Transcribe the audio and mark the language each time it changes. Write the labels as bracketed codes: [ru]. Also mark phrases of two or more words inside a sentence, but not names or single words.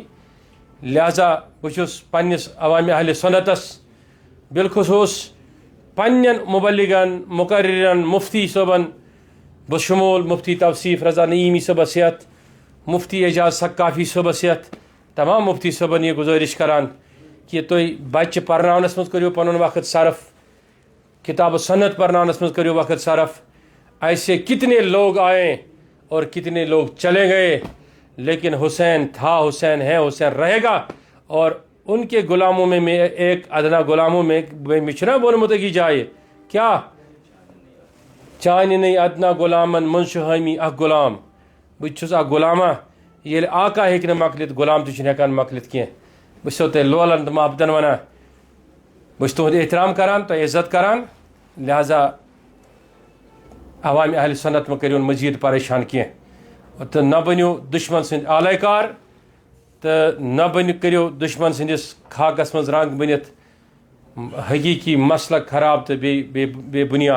[ks] لہذا بہٕ چھُس پننِس عوامِ اہلِ سُنتس بالخصوٗص پننٮ۪ن مُبلِغن مُقررن مُفتی صٲبن بشمول مفتی توصیف رضا نعیمی صٲبس ہٮ۪تھ مفتی اعجاز سقافی صٲبس ہٮ۪تھ تمام مفتی صٲبن یہ گزٲرِش کران کہ تُہۍ بچہِ پرناونس منٛز کٔرِو پنُن وقت صرف کتاب و سنت پرناونس منٛز کٔرِو وقت صرف. [ur] ایسے کتنے لوگ آئے اور کتنے لوگ چلے گئے لیکن حسین تھا حسین ہے حسین رہے گا اور ان کے غلاموں میں ایک ادنا غلاموں میں [ks] چھُنا ووٚنمُت أکِس جایہِ کیٛاہ چانہِ نٕے ادنا غلامن منٛز چھُ حٲمی اکھ غلام بہٕ چھُس اکھ غلامہ ییٚلہِ آقا ہیٚکہِ نہٕ مۄکلِتھ غلام تہِ چھُنہٕ ہٮ۪کان مۄکلِتھ کینٛہہ. بہٕ چھُسو تۄہہِ لولن تہٕ محبتن ونان بہٕ چھُس تُہُنٛد احترام کران تۄہہِ عزت کران لہذا عوامِ اہلِ سنت مہٕ کٔرِوُن مزیٖد پریشان کینٛہہ تہٕ نہ بٔنِو دُشمن سٕنٛدۍ آلے کار تہٕ نہ کٔرِو دُشمن سٕنٛدِس خاکس منٛز رنٛگ بٔنِتھ حقیٖقی مسلک خراب تہٕ بیٚیہِ بُنیاد.